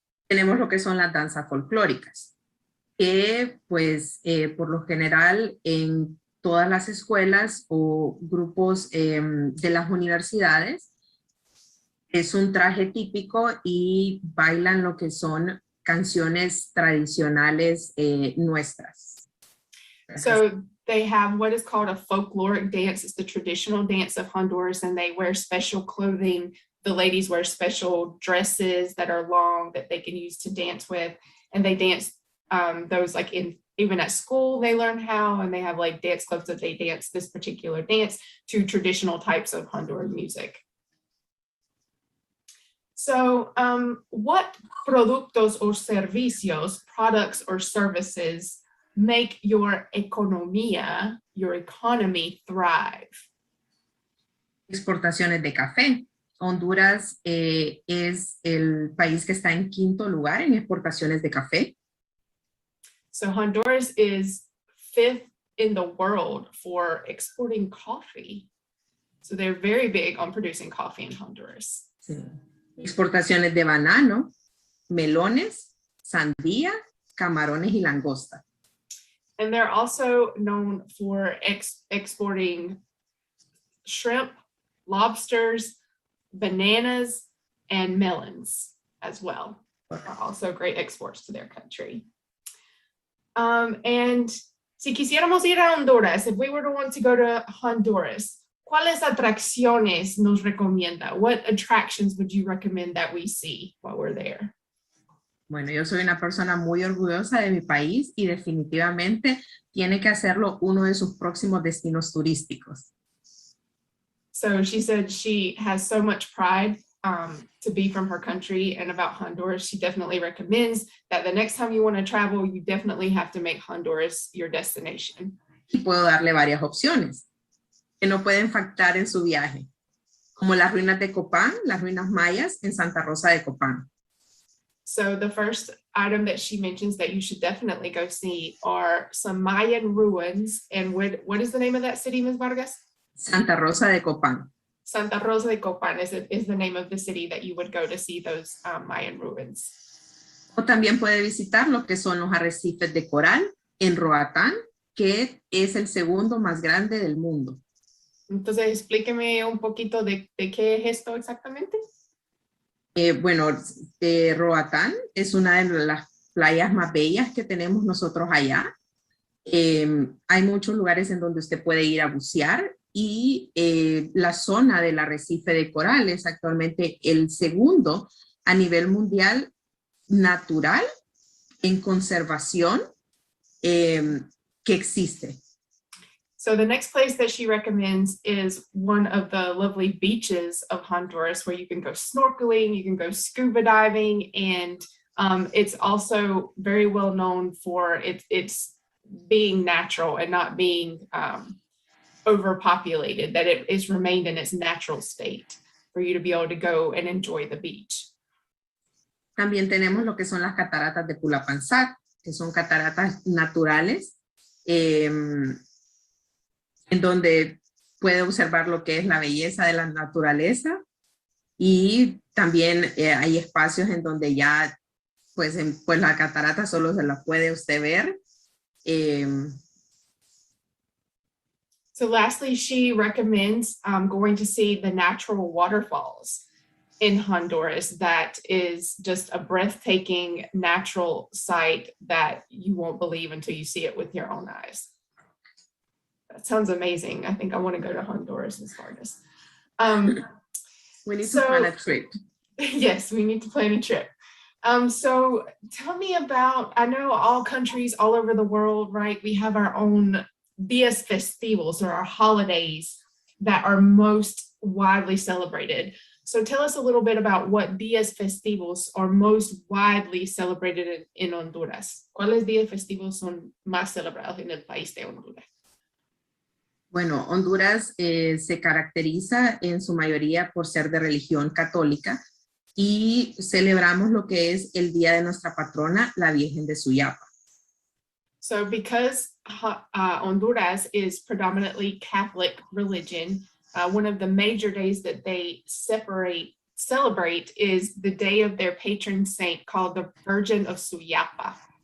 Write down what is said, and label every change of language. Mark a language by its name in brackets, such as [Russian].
[Spanish] Tenemos lo que son las danzas folclóricas, que pues por lo general en todas las escuelas o grupos de las universidades es un traje típico y bailan lo que son canciones tradicionales nuestras. [English] So they have what is called a folkloric dance. It's the traditional dance of Honduras, and they wear special clothing. The ladies wear special dresses that are long that they can use to dance with, and they dance those like even at school they learn how, and they have like dance clubs that they dance this particular dance to traditional types of Honduran music. So what [Spanish] productos o servicios, [English] products or services make your [Spanish] economía, [English] your economy thrive? [Spanish] Exportaciones de café. Honduras es el país que está en quinto lugar en exportaciones de café. [English] So Honduras is 5th in the world for exporting coffee. So they're very big on producing coffee in Honduras. [Spanish] Sí. Exportaciones de banano, melones, sandía, camarones y langosta. [English] And they're also known for exporting shrimp, lobsters, bananas, and melons as well. Are also great exports to their country. And [Spanish] si quisiéramos ir a Honduras, [English] if we were to want to go to Honduras, [Spanish] ¿cuáles atracciones nos recomienda? [English] What attractions would you recommend that we see while we're there? [Spanish] Bueno, yo soy una persona muy orgullosa de mi país y definitivamente tiene que hacerlo uno de sus próximos destinos turísticos. [English] So she said she has so much pride to be from her country and about Honduras. She definitely recommends that the next time you want to travel, you definitely have to make Honduras your destination. [Spanish] Y puedo darle varias opciones que no pueden faltar en su viaje, como las ruinas de Copán, las ruinas mayas en Santa Rosa de Copán. [English] So the first item that she mentions that you should definitely go see are some Mayan ruins. And what is the name of that city, Ms. Vargas? [Spanish] Santa Rosa de Copán. [English] Santa Rosa de Copán is the name of the city that you would go to see those Mayan ruins. [Spanish] O también puede visitar lo que son los arrecifes de coral en Roatán que es el segundo más grande del mundo. Entonces, explíqueme un poquito de qué es esto exactamente. Bueno, Roatán es una de las playas más bellas que tenemos nosotros allá. Hay muchos lugares en donde usted puede ir a bucear y la zona del arrecife de coral es actualmente el segundo a nivel mundial natural en conservación que existe. [English] So the next place that she recommends is one of the lovely beaches of Honduras where you can go snorkeling, you can go scuba diving, and it's also very well known for its being natural and not being overpopulated, that it is remained in its natural state for you to be able to go and enjoy the beach. [Spanish] También tenemos lo que son las cataratas de Pulapanzac, que son cataratas naturales, en donde puede observar lo que es la belleza de la naturaleza, y también hay espacios en donde ya pues la catarata solo se la puede usted ver. [English] So lastly, she recommends going to see the natural waterfalls in Honduras. That is just a breathtaking natural sight that you won't believe until you see it with your own eyes. That sounds amazing. I think I want to go to Honduras this August. We need to plan a trip. Yes, we need to plan a trip. So tell me about, I know all countries all over the world, right? We have our own [Spanish] días festivos, [English] or our holidays that are most widely celebrated. So tell us a little bit about what [Spanish] días festivos [English] are most widely celebrated in Honduras. [Spanish] ¿Cuáles días festivos son más celebrados en el país de Honduras? Bueno, Honduras se caracteriza en su mayoría por ser de religión católica y celebramos lo que es el día de nuestra patrona, la Virgen de Suyapa. [English] So because Honduras is predominantly Catholic religion, one of the major days that they celebrate is the day of their patron saint called the Virgin of Suyapa.